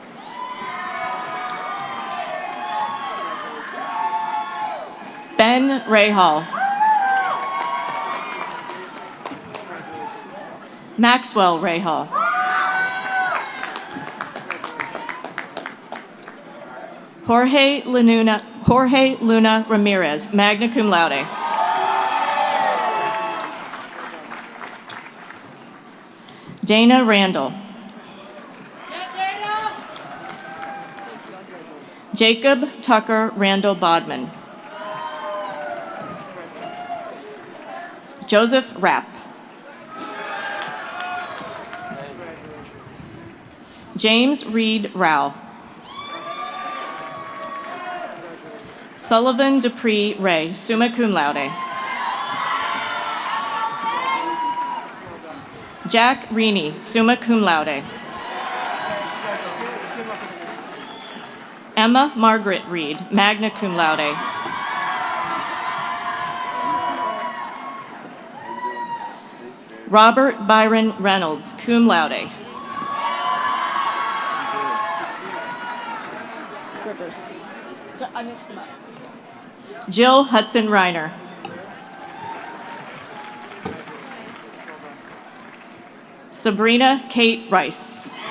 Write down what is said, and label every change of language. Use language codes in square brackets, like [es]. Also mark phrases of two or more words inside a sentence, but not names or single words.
[en] Ben Rahal. Maxwell Rahal. Jorge Luna Ramirez, [la] magna cum laude. [en] Dana Randall. Jacob Tucker Randall Bodman. Joseph Rapp. James Reed Rao. Sullivan Dupree Ray, [la] summa cum laude. [en] Jack Reaney, [la] summa cum laude. [en] Emma Margaret Reed, [la] magna cum laude. [en] Robert Byron Reynolds, [la] cum laude. [en] Jill Hudson Reiner. Sabrina Kate Rice.